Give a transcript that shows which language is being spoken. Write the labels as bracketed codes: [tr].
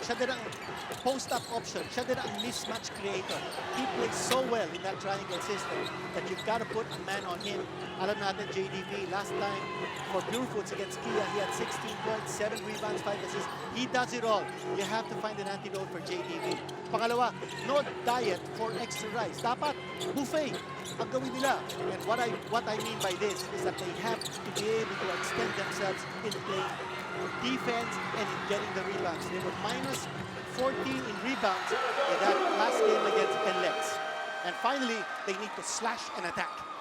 [tl] Siya din ang post-up option. Siya din ang mismatch creator. [en] He plays so well in that triangle system that you've got to put a man on him. [tl] Alam natin, [en] JDV, last time for Purefoods against Kia, he had 16 points, 7 rebounds, 5 assists. He does it all. You have to find an antidote for JDV. Pangalawa, no diet for extra rice. [tl] Dapat buffet ang gawin nila. [en] And what I mean by this is that they have to be able to extend themselves in playing defense and in getting the rebounds. They were minus 14 in rebounds in that last game against NLEX. And finally, they need to slash and attack.